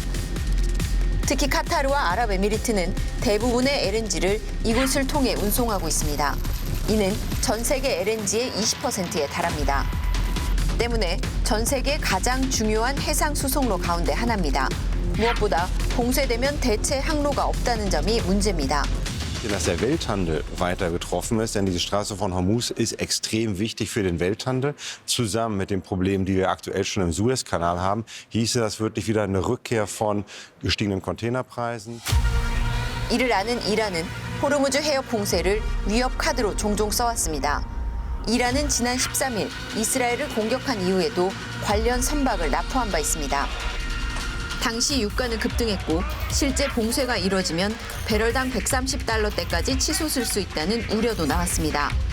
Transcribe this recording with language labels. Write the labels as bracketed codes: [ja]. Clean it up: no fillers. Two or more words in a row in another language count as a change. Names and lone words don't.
[ko] 특히 카타르와 아랍에미리트는 대부분의 LNG를 이곳을 통해 운송하고 있습니다. 이는 전 세계 LNG의 20%에 달합니다. 때문에 전 세계 가장 중요한 해상 수송로 가운데 하나입니다. 무엇보다 봉쇄되면 대체 항로가 없다는 점이 문제입니다. [de] Dass der Welthandel weiter betroffen ist, denn diese Straße von Hormuz ist extrem wichtig für den Welthandel. Zusammen mit den Problemen, die wir aktuell schon im Suezkanal haben, hieße das wirklich wieder eine Rückkehr von gestiegenen Containerpreisen. [ko] 이를 아는 이란은 호르무즈 해협 봉쇄를 위협 카드로 종종 써왔습니다. 이란은 지난 13일 이스라엘을 공격한 이후에도 관련 선박을 납포한 바 있습니다. 당시 유가는 급등했고 실제 봉쇄가 이뤄지면 배럴당 130달러대까지 치솟을 수 있다는 우려도 나왔습니다.